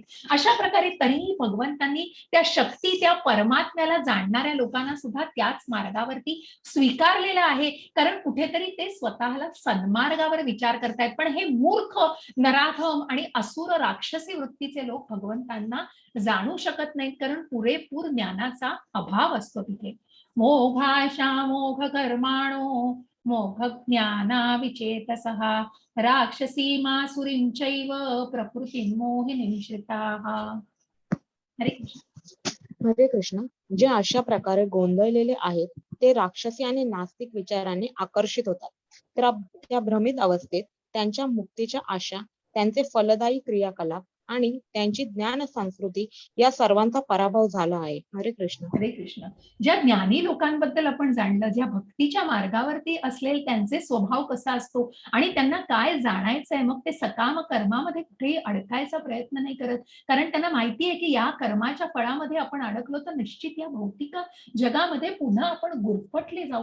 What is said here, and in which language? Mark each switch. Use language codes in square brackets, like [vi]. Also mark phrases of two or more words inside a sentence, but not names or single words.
[mr] अशा प्रकारे तरीही भगवंतांनी त्या शक्ती, त्या परमात्म्याला जाणणाऱ्या लोकांना सुद्धा त्याच मार्गावरती स्वीकारलेलं आहे. कारण कुठेतरी ते स्वतःला सन्मार्गावर विचार करतायत. पण हे मूर्ख, नराधम आणि असुर राक्षसी वृत्तीचे लोक भगवंतांना जाणू शकत नाहीत, कारण पुरेपूर ज्ञानाचा अभाव असतो तिथे. [sa] मोघाशा मोघ कर्माणो मोघ ज्ञाना विचेतसः राक्षसी मासुरींचैव प्रकृती मोहिनी श्रिताः. [mr] हरे कृष्ण. हरे कृष्ण. जे अशा प्रकारे गोंधळलेले आहेत ते राक्षसी आणि नास्तिक विचाराने आकर्षित होतात. त्या भ्रमित अवस्थेत त्यांच्या मुक्तीच्या आशा, त्यांचे फलदायी क्रियाकलाप आणि त्यांची ज्ञान संस्कृती या सर्वांचा पराभव झाला आहे. हरे कृष्ण. हरे कृष्ण. ज्या ज्ञानी लोकांबद्दल आपण जाणलं, ज्या भक्तीच्या मार्गावरती असलेले त्यांचे स्वभाव कसा असतो आणि त्यांना काय जाणायचंय, मग ते सकाम कर्मामध्ये कुठेही अडकायचा प्रयत्न नाही करत, कारण त्यांना माहिती आहे की या कर्माच्या फळामध्ये आपण अडकलो तर निश्चित या भौतिक जगामध्ये पुन्हा आपण गुरफटले जाऊ.